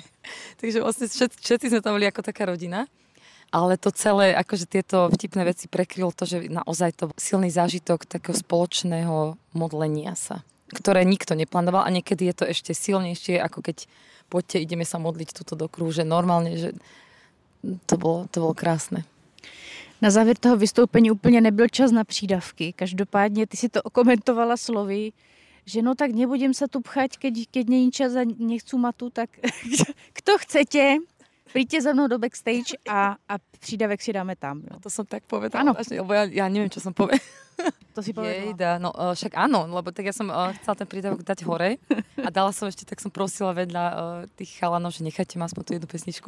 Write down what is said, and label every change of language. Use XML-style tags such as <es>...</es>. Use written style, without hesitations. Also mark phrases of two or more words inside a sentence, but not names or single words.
<sk>Takže vlastne všetci sme tam boli ako taká rodina. Ale to celé, akože tieto vtipné veci prekrylo to, že naozaj to silný zážitok takého spoločného modlenia sa, ktoré nikto neplánoval a niekedy je to ešte silnejšie, ako keď poďte, ideme sa modliť túto do kruhu, že normálne, že to bolo krásne.</sk> <cs>Na závěr toho vystoupení úplně nebyl čas na přídavky. Každopádně ty si to okomentovala slovy, že</cs> <sk>no tak nebudem sa tu pchať, keď není čas a nechcú matu, tak kto chcete, príďte za mnou do backstage</sk> <cs>a přídavek si dáme tam. Jo.</cs> <sk>A to som tak povedala, lebo ja neviem, čo som povedala. To si povedala. No však áno, lebo tak ja som chcela ten prídavok dať hore a dala som ešte, tak som prosila vedľa tých chalanov, že nechajte ma aspoň tú jednu pesničku.</sk>